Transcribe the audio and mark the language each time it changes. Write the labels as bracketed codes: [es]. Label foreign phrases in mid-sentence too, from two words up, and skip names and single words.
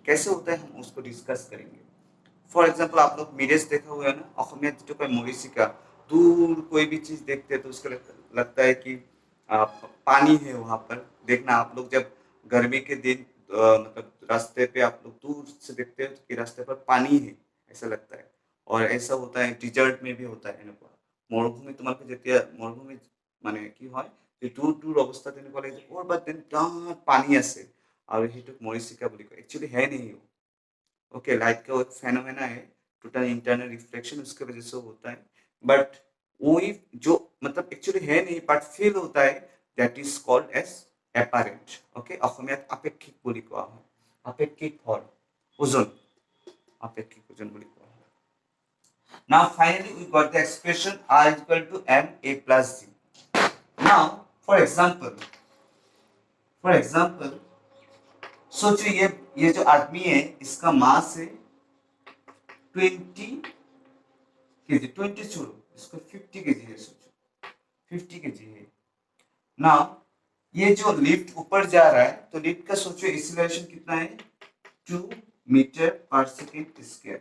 [hi] कैसे होता है हम उसको डिस्कस करेंगे। [en] for example [hi] आप लोग मिरेज देखा हुआ है ना, অসমীয়াত जो कोई मरीचिका, दूर कोई भी चीज देखते हैं तो उसको लगता है कि पानी है वहां पर। देखना आप लोग जब गर्मी के दिन मतलब रास्ते पे आप लोग दूर से देखते हैं कि रास्ते पर पानी है, ऐसा लगता है। और ऐसा होता है डिजर्ट में भी होता है এনেকুৱা। [as] মৰুভূমি তোমালোকে যেতিয়া মৰুভূমি মানে কি হয়, যে দূৰ দূৰ অৱস্থাত এনেকুৱা লাগে যে ক'ৰবাত যেন বিৰাট পানী আছে, আৰু সেইটোক মৰিচিকা বুলি কয়। [hi] एक्चुअली है नहीं। ओके, लाइट का एक फेनोमेना है, [en] total internal reflection [hi] उसके वजह से होता है। बट वही जो मतलब एक्चुअली है नहीं बट फील होता है, [en] that is called as apparent. [as] ওকে, অসমীয়াত আপেক্ষিক বুলি কোৱা হয়। আপেক্ষিক ভৰ, ওজন, আপেক্ষিক ওজন বুলি কোৱা হয়। [en] Now finally we got the expression R is equal to ma plus g. Now for example [hi] सोचो ये जो आदमी है इसका मास है 20 केजी, 20 छोड़ो, इसको 50 केजी है। सोचो 50 केजी है। नाउ ये जो लिफ्ट ऊपर जा रहा है तो लिफ्ट का सोचो एक्सीलरेशन कितना है, 2 [en] meter per second square.